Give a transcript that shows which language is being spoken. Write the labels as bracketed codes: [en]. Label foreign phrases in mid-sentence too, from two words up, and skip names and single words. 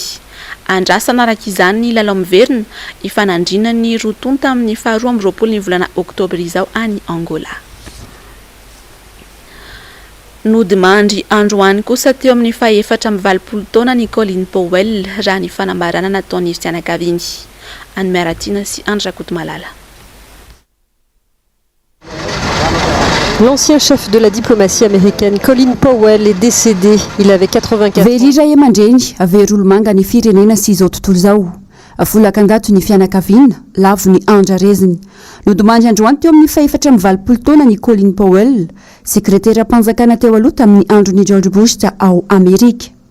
[mg] Andrasana araka izany ny lalao miverina ifanandrina ny rotonta amin'ny faharoa amby 20 ny volana Oktobra izao any Angola. Nodimandry androany kosa teo amin'ny 420 taona ny Colin Powell raha ny fanambarana nataon'ny fianakaviany. Any Maratina sy Andrakoto Malala. [fr] L'ancien chef de la diplomatie américaine, Colin Powell, est décédé. Il avait 84 ans. [mg] Verira Yamandreny, Verolomanga ny firenena sy izao tontolo izao. Volakan-dato ny fianakaviana, lavo ny andrareziny. Nodimandry androany teo amin'ny 420 taona ny Colin Powell, sekretera mpanjakana teo aloha tamin'ny andron'ny George Bush ao Amerika.